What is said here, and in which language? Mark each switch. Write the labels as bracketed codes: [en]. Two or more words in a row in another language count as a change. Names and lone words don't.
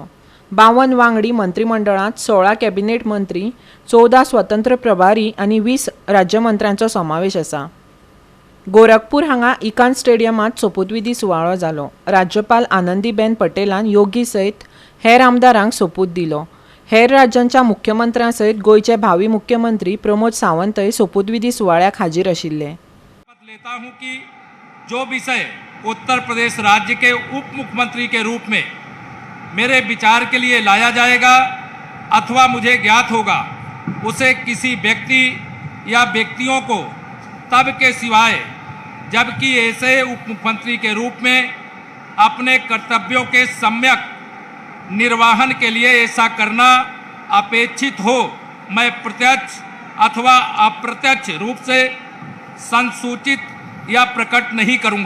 [kok] 52 वांगडी मंत्रिमंडळांत 16 कॅबिनेट मंत्री, 14 स्वतंत्र प्रभारी आनी 20 राज्यमंत्र्यांचो समावेश आसा। गोरखपूर हांगा इकान स्टेडियमांत सोपूतविधी सुवाळो जालो। राज्यपाल आनंदीबेन पटेलान योगी सयत हेर आमदारांक सोपूत दिलो। हेर राज्यांच्या मुख्यमंत्र्यां सयत गोयचे भावी मुख्यमंत्री प्रमोद सावंतय सोपूतविधी सुवाळ्याक हाजीर आशिल्ले। [hi] लेता हूं कि जो विषय उत्तर प्रदेश राज्य के उप मुख्यमंत्री के रूप में मेरे विचार के लिए लाया जाएगा अथवा मुझे ज्ञात होगा, उसे किसी व्यक्ति या व्यक्तियों को तब के सिवाय जबकि ऐसे उप मुख्यमंत्री के रूप में अपने कर्तव्यों के सम्यक निर्वहन के लिए ऐसा करना अपेक्षित हो, मैं प्रत्यक्ष अथवा अप्रत्यक्ष रूप से संसूचित या प्रकट नहीं करूंगा।